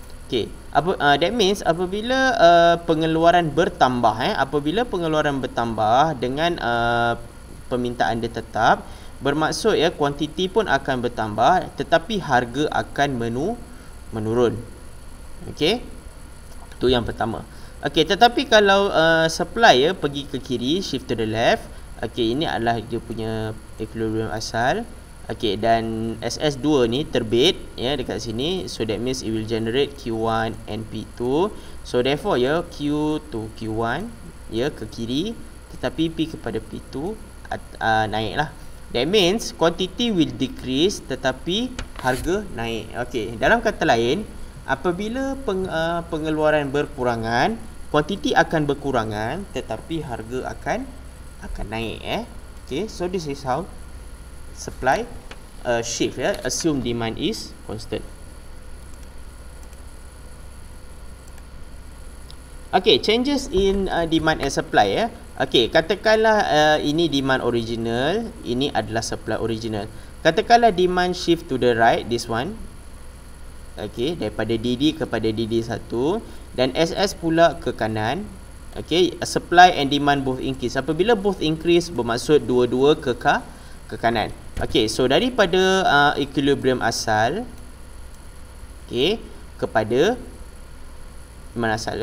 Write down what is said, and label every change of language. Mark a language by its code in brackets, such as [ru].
[en] Okay, that means [ms] apabila pengeluaran bertambah, apabila pengeluaran bertambah dengan permintaan dia tetap, bermaksud kuantiti pun akan bertambah tetapi harga akan menurun. Okay, itu yang pertama. Okay, tetapi kalau supply pergi ke kiri, [en] shift to the left. [ms] Okay, ini adalah dia punya equilibrium asal. Okay, dan SS2 ni terbit dekat sini. [en] So that means it will generate Q1 and P2. [ms] So therefore Q to Q1 ke kiri, tetapi P kepada P2 naik lah. [en] That means quantity will decrease [ms] tetapi harga naik. Okey, dalam kata lain, apabila pengeluaran berkurangan, quantity akan berkurangan tetapi harga akan naik [en] Okay, so this is how supply shift assume demand is constant. Okay, changes in demand and supply Okay, [ms] katakanlah ini [en] demand original, ini adalah supply original. Katakanlah demand shift to the right, this one. [ms] Okay, daripada DD kepada DD1 dan SS pula ke kanan. [en] Okay, supply and demand both increase. [ms] Apabila [en] both increase [ms] bermaksud dua-dua ke kanan. Okay, so daripada equilibrium asal kepada mana asal.